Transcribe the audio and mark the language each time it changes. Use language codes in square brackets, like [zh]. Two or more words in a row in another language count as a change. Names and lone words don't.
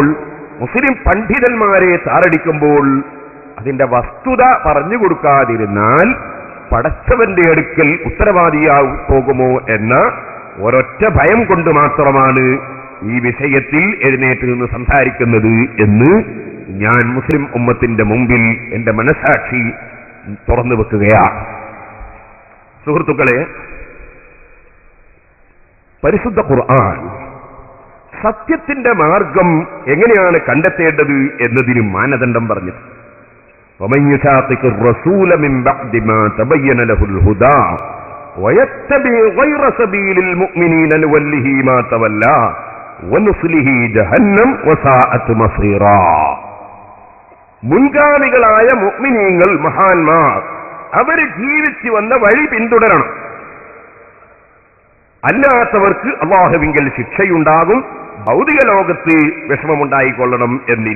[ml] മുസ്ലിം പണ്ഡിതന്മാരെ താറടിക്കുമ്പോൾ അതിന്റെ വസ്തുത പറഞ്ഞു കൊടുക്കാതിരുന്നാൽ പടച്ചവന്റെ അടുക്കൽ ഉത്തരവാദിയായി പോകുമോ എന്ന ഒരൊറ്റ ഭയം കൊണ്ട് മാത്രമാണ് ഈ വിഷയത്തിൽ എഴുന്നേറ്റ് നിന്ന് സംസാരിക്കുന്നത് എന്ന് ഞാൻ മുസ്ലിം ഉമ്മത്തിന്റെ മുമ്പിൽ എന്റെ മനസാക്ഷി തുറന്നു വെക്കുകയാണ്. സുഹൃത്തുക്കളെ, പരിശുദ്ധ ഖുർആൻ സത്യത്തിന്റെ മാർഗം എങ്ങനെയാണ് കണ്ടെത്തേണ്ടത് എന്നതിന് മാനദണ്ഡം പറഞ്ഞു. [ar] وَمَن يُشَاقِقِ الرَّسُولَ مِن بَعْدِ مَا تَبَيَّنَ لَهُ الْهُدَى وَيَتَّبِعْ غَيْرَ سَبِيلِ الْمُؤْمِنِينَ نُوَلِّهِ مَا تَوَلَّى وَنُصْلِهِ جَهَنَّمَ وَسَاءَتْ مَصِيرًا. [ml] മുൻഗാമികളായ മുഅ്മിനീങ്ങൾ, മഹാന്മാർ, അവർ ജീവിച്ചു വന്ന വഴി പിന്തുടരണം. അല്ലാത്തവർക്ക് അല്ലാഹുവിങ്കൽ ശിക്ഷയുണ്ടാകും, ഭൗതിക ലോകത്ത് വിഷമമുണ്ടായിക്കൊള്ളണം എന്നില്ല.